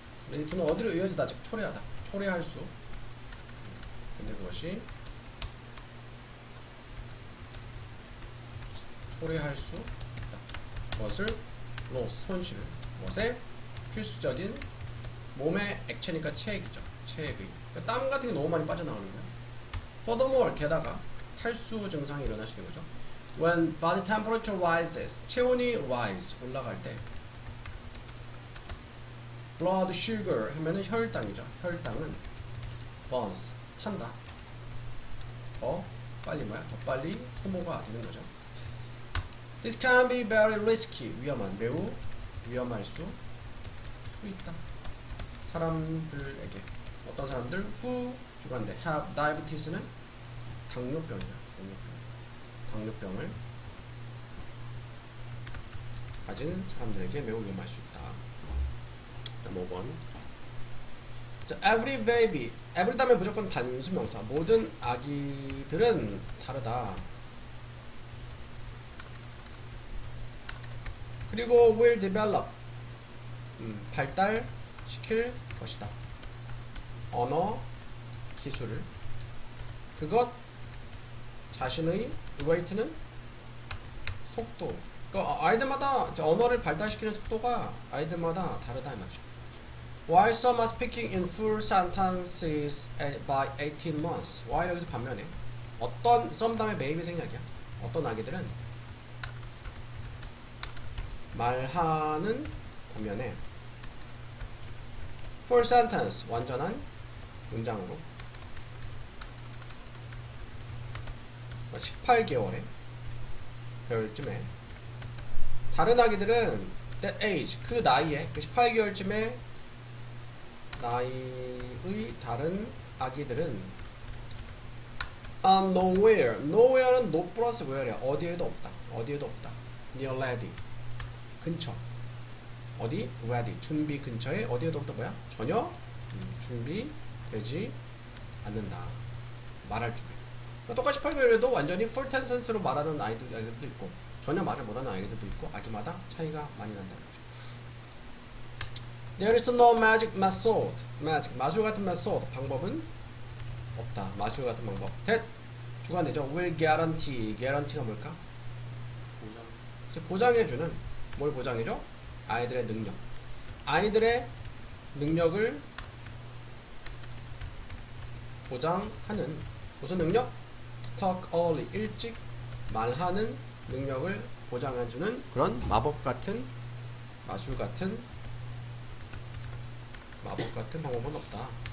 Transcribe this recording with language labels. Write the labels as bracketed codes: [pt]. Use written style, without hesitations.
[ko] lead to는 어디로 이어지다 즉 초래할 수 근데 그것이 초래할 수 있다. 무엇을? loss 손실을 무엇에? 필수적인 몸의 액체니까 체액이죠. 체액의 그러니까 땀 같은 게 너무 많이 빠져나오는 거예요. furthermore 게다가 탈수 증상이 일어날 수 있는 거죠. [en] When body temperature rises [ko] 체온이 [en] rise [ko] 올라갈 때 [en] blood sugar [ko] 하면은 혈당이죠. 혈당은 burns 탄다. 더 빨리 뭐야? 더 빨리 소모가 되는 거죠. [en] This can be very risky. [ko] 위험한, 매우 위험할 수 있다. 사람들에게. 어떤 사람들? [en] Who 주관대 have diabetes는 당뇨병이야. [ko] 당뇨병을 가진 사람들에게 매우 위험할 수 있다. 자, 5번. 자, [en] every baby. [ko] every 다음에 무조건 단수명사. 모든 아기들은 다르다. 그리고 [en] will develop. [ko] 발달시킬 것이다. 언어 기술을. 그것 자신의 rate는 속도. 그러니까 아이들마다 언어를 발달시키는 속도가 아이들마다 다르다 이 말이죠. [en] While some are speaking in full sentences by 18 months. [ko] while 여기서 반면에 어떤 some 다음에 maybe 생략이야. 어떤 아기들은 말하는 반면에 [en] full sentence [ko] 완전한 문장으로 18개월에 배울쯤에 다른 아기들은 [en] that age [ko] 그 나이에 18개월쯤에 나이의 다른 아기들은 nowhere nowhere는 no 플러스 where야. 어디에도 없다. 어디에도 없다. [en] near ready [ko] 근처. 어디? ready 준비 근처에 어디에도 없다. 뭐야? 전혀 준비되지 않는다. 말할 준비. 똑같이 18개월에도 완전히 full sentence로 말하는 아이들도 있고 전혀 말을 못하는 아이들도 있고 아기마다 차이가 많이 난다는 거죠. [en] There is no magic method. [ko] magic 마술 같은 method 방법은 없다. 마술 같은 방법. that 주관되죠. [en] will guarantee [ko] guarantee가 뭘까? 보장해주는. 뭘 보장해줘? 아이들의 능력. 아이들의 능력을 보장하는 무슨 능력? [en] talk early [ko] 일찍 말하는 능력을 보장해주는 그런 마법 같은 마술 같은 방법은 없다.